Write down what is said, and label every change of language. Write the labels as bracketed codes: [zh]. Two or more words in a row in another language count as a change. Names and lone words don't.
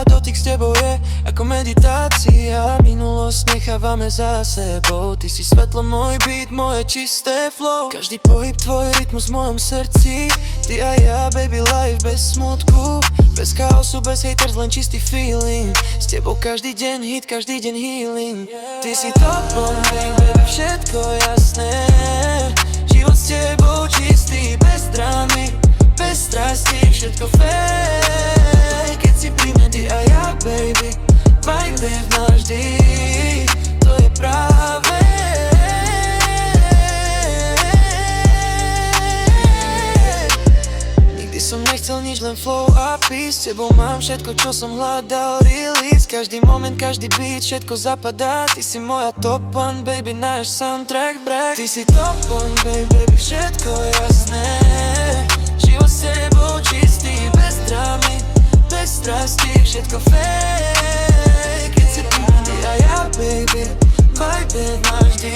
[sk] Dotyk s tebou je ako meditácia. Minulosť nechávame za sebou. Ty si svetlo, môj beat, moje čisté flow. Každý pohyb, tvoj rytmus v mojom srdci. Ty a ja, [en] baby, life [sk] bez smutku, bez chaosu, bez haters, len čistý feeling. S tebou každý deň hit, každý deň healing. Ty si [en] top one, baby, [sk] všetko jasné. Život s tebou čistý, bez drámy, bez strasti, všetko fake. Keď si pri mne ty a ja, [en] baby, vibe [sk] navždy, to je práve. Nikdy som nechcel nič, len flow a peace. S tebou mám všetko, čo som hľadal, release. Každý moment, každý beat, všetko zapadá. Ty si moja [en] top one, baby, [sk] náš [en] soundtrack break. [sk] Ty si [en] top one, baby, [sk] všetko jasné. Život s tebou čistý, bez drámy, bez strasti, všetko fake. Keď si ty a ja, [en] baby, vibe